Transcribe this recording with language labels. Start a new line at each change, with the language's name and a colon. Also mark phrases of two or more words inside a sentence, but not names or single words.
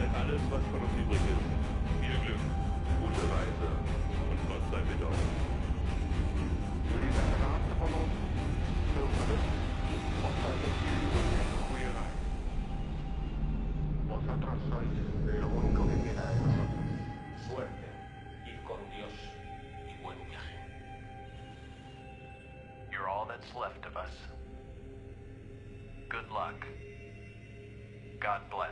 German: alles, was von uns übrig ist. Viel Glück, gute Reise und Gott sei mit euch.
Spanish: Vosotros sois lo único que queda de nosotros. Suerte, ir con Dios y buen viaje.
English: You're all that's left of us. Good luck. God bless.